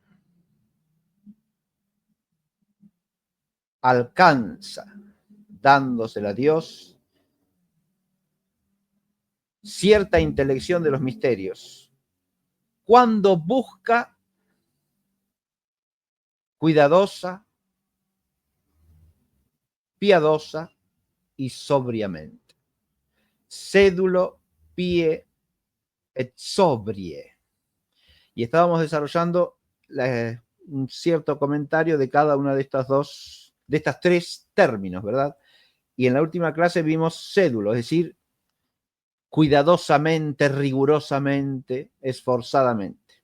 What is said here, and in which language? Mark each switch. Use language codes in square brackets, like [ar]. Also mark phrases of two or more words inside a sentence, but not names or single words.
[es] alcanza, dándosela a Dios, cierta intelección de los misterios, cuando busca cuidadosa, piadosa y sobriamente. [la] Sédulo, pie et sobrie. [es] Y estábamos desarrollando un cierto comentario de cada una de estas tres términos, ¿verdad? Y en la última clase vimos sédulo, es decir, cuidadosamente, rigurosamente, esforzadamente.